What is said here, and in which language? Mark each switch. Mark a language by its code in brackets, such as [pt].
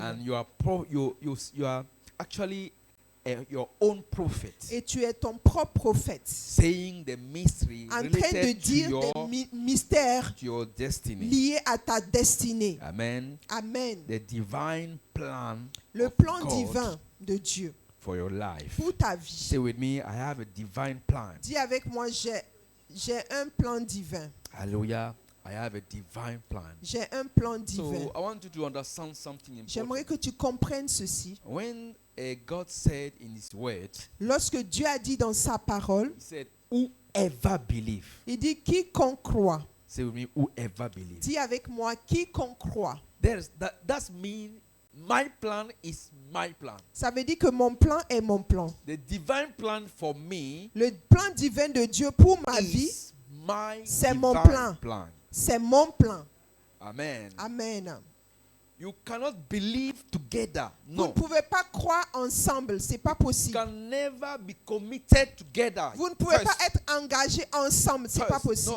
[en] And you are actually your own prophet. [fr] Et tu es ton propre prophète. [en] Saying the mystery [fr] en train de dire des mystères [en] to your destiny. [fr] Liés à ta destinée. [en] Amen. [fr] Amen. [en] The divine plan. [fr] Le plan divin de Dieu. [en] For your life. [fr] Pour ta vie. [en] Say with me, I have a divine plan. [fr] Dis avec moi, j'ai un plan divin. [en] Hallelujah. I have a divine plan. [fr] J'ai un plan divin. [en] So I want you to understand something important. [fr] J'aimerais que tu comprennes ceci. [en] When God said in His word, [fr] lorsque Dieu a dit dans sa parole, [en] He said, whoever believe. [fr] Il dit quiconque croit. [en] Say with me, whoever believe. [fr] Dis avec moi, quiconque croit. [en] That means my plan is my plan. [fr] Ça veut dire que mon plan est mon plan. [en] The divine plan for me. [fr] Le plan divin de Dieu pour ma vie, c'est mon plan. C'est mon plan. [en] Amen. [fr] Amen. [en] You cannot believe together. No. [fr] Vous ne pouvez pas croire ensemble, c'est pas possible. [en] You can never be committed together. [fr] Vous ne pouvez pas être engagés ensemble, c'est pas possible.